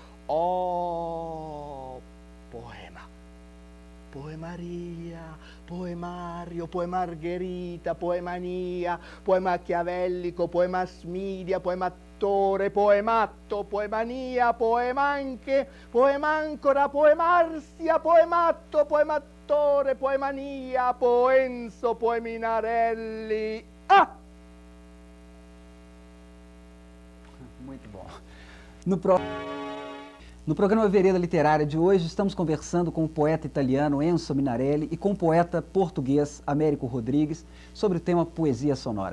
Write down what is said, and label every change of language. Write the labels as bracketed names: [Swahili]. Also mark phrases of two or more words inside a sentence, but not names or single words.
[Portuguese] Oh, poema. [Italian] Poemaria, poemario, poemargherita, poemania, poema chiavellico, poema smidia, poemattore, poematto, poemania, poemanche, poemancora, poemarsia, poematto, poemattore, poemania, poenzo, poeminarelli. Ah! [Portuguese] Muito bom. No programa Vereda Literária de hoje, estamos conversando com o poeta italiano Enzo Minarelli e com o poeta português Américo Rodrigues sobre o tema poesia sonora.